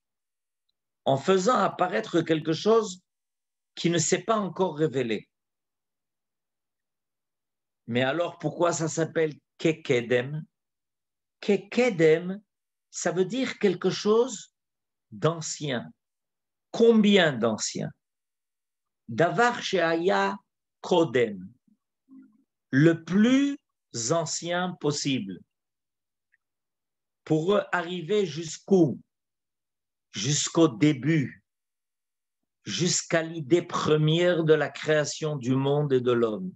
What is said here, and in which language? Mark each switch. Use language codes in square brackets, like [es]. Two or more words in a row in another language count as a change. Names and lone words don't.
[fr] En faisant apparaître quelque chose qui ne s'est pas encore révélé. Mais alors, pourquoi ça s'appelle Kekedem? Kekedem, ça veut dire quelque chose d'ancien. Combien d'ancien? [he] דבר שהיה קודם. [fr] Le plus ancien possible. Pour arriver jusqu'où? Jusqu'au début. Jusqu'à l'idée première de la création du monde et de l'homme.